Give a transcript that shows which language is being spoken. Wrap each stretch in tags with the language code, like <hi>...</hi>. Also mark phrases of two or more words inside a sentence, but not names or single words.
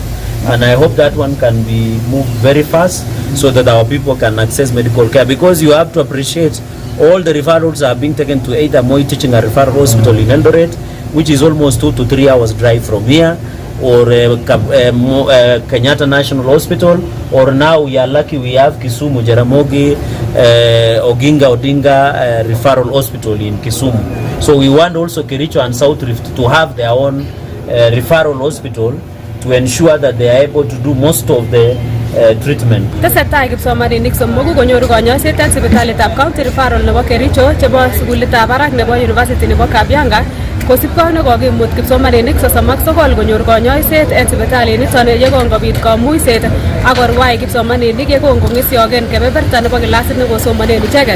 <en>And I hope that one can be moved very fast so that our people can access medical care, because you have to appreciate all the referrals are being taken to either Moi Teaching and Referral Hospital in Eldoret, which is almost 2 to 3 hours drive from here, or Kenyatta National Hospital, or now we are lucky we have Kisumu Jaramogi Oginga Odinga Referral Hospital in Kisumu. So we want also Kericho and South Rift to have their own referral hospital to ensure that they are able to do most of the treatment.</en> <kln>Tesetai kipsomaninik somoku konyoru konyoiset en sipitalitab</kln> <en>County Referral</en> <kln>nebo Kericho chebo sukulitab barak nebo University nebo Kabianga, kosipkei nekokimut kipsomaninik 39 konyor konyoiset en sipitaliniton yekon kobit kamuiset ak korwai kipsomaninik yekon kong'esiogen kebeberta nebo kilasit nekosomanen icheket.</kln>